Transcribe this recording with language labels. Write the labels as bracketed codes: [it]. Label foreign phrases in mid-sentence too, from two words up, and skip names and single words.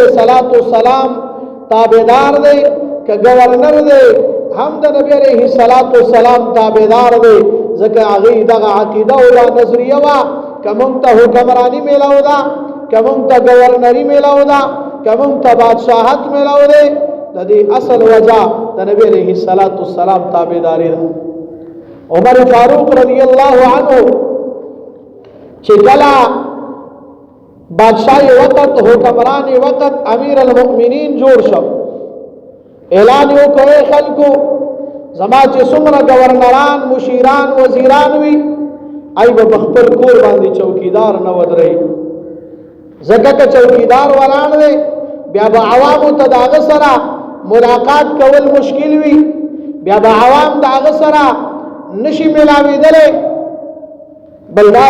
[ar] الصلاۃ والسلام [ps] تابعدار دی که گورنر دی هم د نبی [ar] علیہ الصلاۃ والسلام [ps] تابعدار دی ځکه هغه دغه عقیده او نظریه وا کوم ته حکمرانی میلاو دا کوم ته گورنری میلاو دا کوم ته بادشاہت میلاو دی د دې اصل وجہ د نبی [ar] علیہ الصلاۃ [ps] والسلام تابعداري ده عمر فاروق [ar] رضی الله عنه [ps] چې کله بادشاہی وقت حکمرانی وقت [ar] امیر المؤمنین [ps] جوړ شو اعلان وکړ خلکو زما چې څومره گورنران مشیران وزیران وي ای په خپل کور باندې چوکیدار نه ودرې ځکه چې چوکیدار ولاړ دی بیا به عوامو ته داغه سره ملاقات کول مشکل وي بیا به عوام داغه سره نشي ملاویدلې بلدار